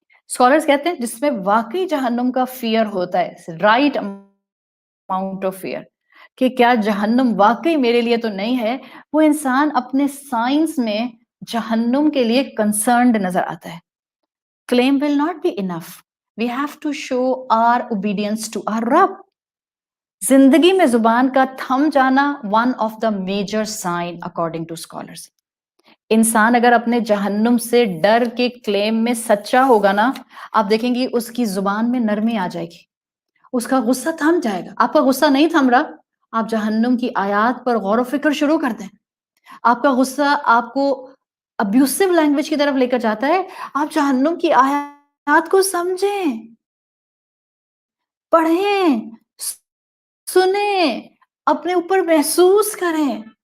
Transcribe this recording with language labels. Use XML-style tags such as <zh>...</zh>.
<ur>Scholars کہتے ہیں جس میں واقعی جہنم کا فیئر ہوتا ہے,</ur> <en>right amount of fear,</en> <ur>کہ کیا جہنم واقعی میرے لیے تو نہیں ہے, وہ انسان اپنے سائنس میں جہنم کے لیے کنسرنڈ نظر آتا ہے.</ur> <en>Claim will not be enough. We have to show our obedience to our Rabb.</en> <ur>زندگی میں زبان کا تھم جانا</ur> <en>one of the major sign according to scholars.</en> <ur>انسان اگر اپنے جہنم سے ڈر کے کلیم میں سچا ہوگا نا, آپ دیکھیں گی اس کی زبان میں نرمی آ جائے گی, اس کا غصہ تھم جائے گا. آپ کا غصہ نہیں تھم رہا, آپ جہنم کی آیات پر غور و فکر شروع کر دیں. آپ کا غصہ آپ کو ابیوسو لینگویج کی طرف لے کر جاتا ہے, آپ جہنم کی آیات کو سمجھیں, پڑھیں, سنیں, اپنے اوپر محسوس کریں.</ur>